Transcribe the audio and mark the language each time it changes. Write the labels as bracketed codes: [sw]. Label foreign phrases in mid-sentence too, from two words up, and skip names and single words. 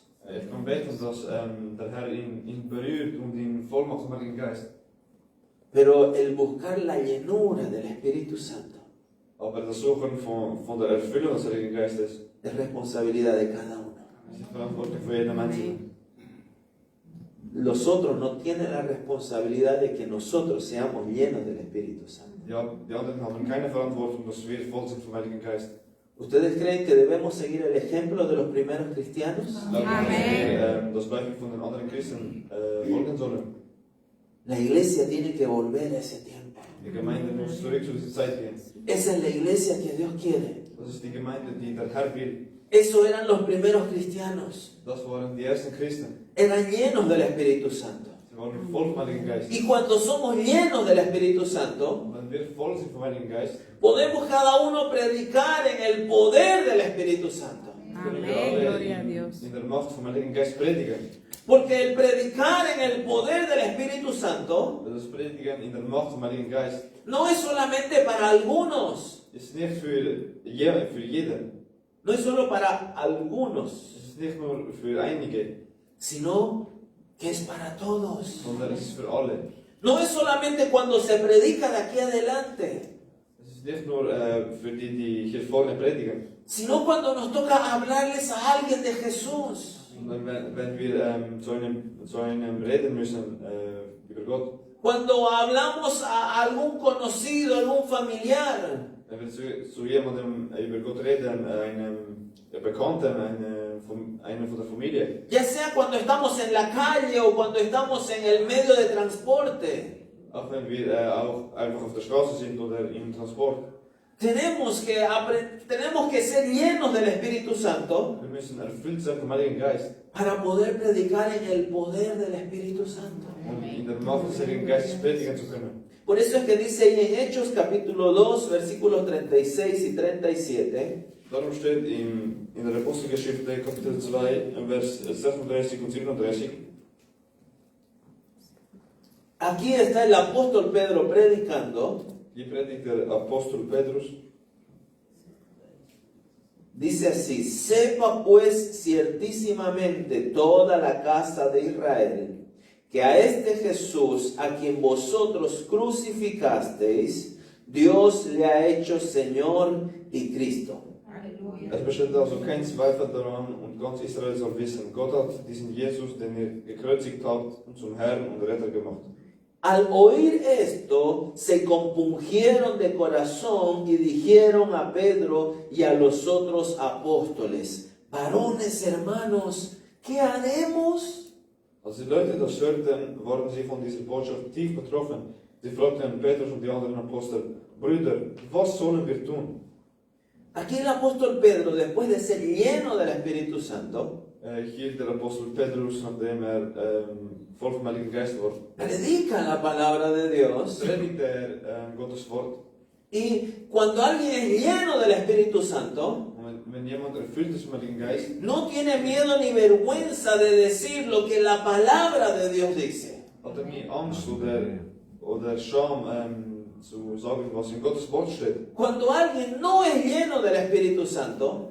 [de] Ich kann beten, dass der Herr ihn berührt und ihn voll macht vom Heiligen Geist. [es] Pero el buscar la llenura del Espíritu Santo [de] Aber das Suchen von der Erfüllung des Heiligen Geistes [es] es responsabilidad de cada uno. [de] ist die Verantwortung für jeden Einzelnen. [es] Los otros no tienen la responsabilidad de que nosotros seamos llenos del Espíritu Santo. [de] Ja, die anderen haben keine Verantwortung, dass wir voll sind vom Heiligen Geist. [es] ¿Ustedes creen que debemos seguir el ejemplo de los primeros cristianos? [de] Glauben Sie, dass wir das Beispiel von den anderen Christen folgen sollen? [es] La iglesia tiene que volver a ese tiempo. [de] Die Gemeinde muss zurück zu dieser Zeit gehen. [es] Esa es la iglesia que Dios quiere. [de] Das ist die Gemeinde, die der Herr will. [es] Eso eran los primeros cristianos. [de] Das waren die ersten Christen. [es] Eran llenos del Espíritu Santo. [de] Sie waren voll vom Heiligen Geist. [es] Y cuando somos llenos del Espíritu Santo, [de] Und wenn wir voll sind vom Heiligen Geist, [es] podemos cada uno predicar en el poder del Espíritu Santo. [de] können wir [es] Amén. [de] alle [es] Gloria a Dios. [de] in der Macht vom Heiligen Geist predigen. [es] Porque el predicar en el poder del Espíritu Santo [de] Das Predigen in der Macht vom Heiligen Geist [es] no es solamente para algunos, [de] ist nicht für jeden. [es] no es solo para algunos, [de] Es ist nicht nur für einige, [es] sino que es para todos. [de] sondern es ist für alle. [es] No es solamente cuando se predica de aquí adelante, [de] Es ist nicht nur für die hier vorne predigen, [es] sino cuando nos toca hablarles a alguien de Jesús. [de] sondern wenn wir zu einem reden müssen über Gott. [es] Cuando hablamos a algún conocido, algún familiar, [de] Wenn wir zu jemandem über Gott reden, einem Bekannten, einem von der Familie, [es] ya sea cuando estamos en la calle o cuando estamos en el medio de transporte, [de] auch wenn wir auch einfach auf der Straße sind oder im Transport. [es] Tenemos que ser llenos del Espíritu Santo [de] Wir müssen erfüllt sein vom Heiligen Geist. [es] para poder predicar en el poder del Espíritu Santo. [de] Um in der Macht des Heiligen Geistes predigen zu können. [es] Por eso es que dice ahí en Hechos capítulo 2, versículos 36 y 37, [de] Darum steht in der Apostelgeschichte Kapitel 2, Vers 36 und 37. [es] aquí está el apóstol Pedro predicando. [de] Hier predigt der Apostel Petrus. [es] Dice así: sepa pues ciertísimamente toda la casa de Israel, que a este Jesús, a quien vosotros crucificasteis, Dios le ha hecho Señor y Cristo. [de] Es besteht also kein Zweifel daran und ganz Israel soll wissen, Gott hat diesen Jesus, den ihr gekreuzigt habt, zum Herrn und Retter gemacht. [es] Al oír esto, se compungieron de corazón y dijeron a Pedro y a los otros apóstoles: varones hermanos, ¿qué haremos? [de] Als die Leute das hörten, waren sie von dieser Botschaft tief betroffen. Sie fragten Petrus und die anderen Apostel: Brüder, was sollen wir tun? [es] Aquí el apóstol Pedro, después de ser lleno del Espíritu Santo, [de] Hier der Apostel Petrus, nachdem voll vom Heiligen Geist war, [es] predica la palabra de Dios. [de] predigt Gottes Wort. [es] Y cuando alguien es lleno del Espíritu Santo, [de] Und wenn jemand erfüllt ist vom Heiligen Geist, [es] no tiene miedo ni vergüenza de decir lo que la palabra de Dios dice. [de] hat nie Angst oder Scham zu sagen, was in Gottes Wort steht. [es] Cuando alguien no es lleno del Espíritu Santo,